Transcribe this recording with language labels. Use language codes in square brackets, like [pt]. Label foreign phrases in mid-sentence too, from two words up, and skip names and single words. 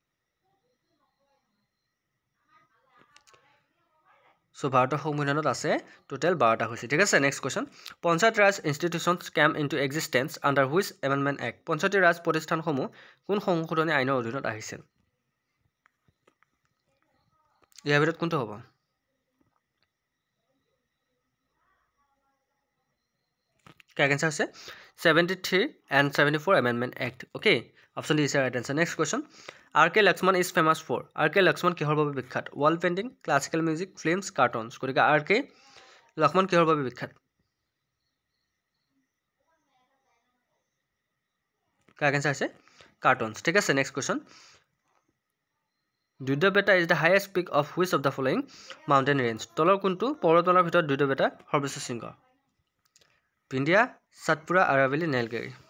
[as] সো ভাৰতৰ সংবিধানত আছে টোটেল 12টা সূচী ঠিক আছে [en] next question Panchayat Raj institutions came into existence under which amendment act [as] পঞ্চায়তী ৰাজ প্ৰতিষ্ঠানসমূহ কোন সংশোধনী আইনৰ অধীনত আহিছিল ইয়াৰ ভিতৰত কোনটো হ'ব [en] correct answer হৈছে 73 and 74 Amendment Act okay option D is the right answer next question R.K. Lakshman is famous for R.K. Lakshman [as] কিহৰ বাবে বিখ্যাত [en] wall painting classical music films cartoons গতিকে R.K. [as] Lakshman কিহৰ বাবে বিখ্যাত [en] correct answer [as] হৈছে cartoons ঠিক আছে [en] next question [as] দুৰ্দবেটা [en] is the highest peak of which of the following mountain range [as] তলৰ কোনটো পৰ্বতমালাৰ ভিতৰত দুৰ্দবেটা সৰ্বোচ্চ শৃংগ India, Satpura, Aravalli, Nilgiri.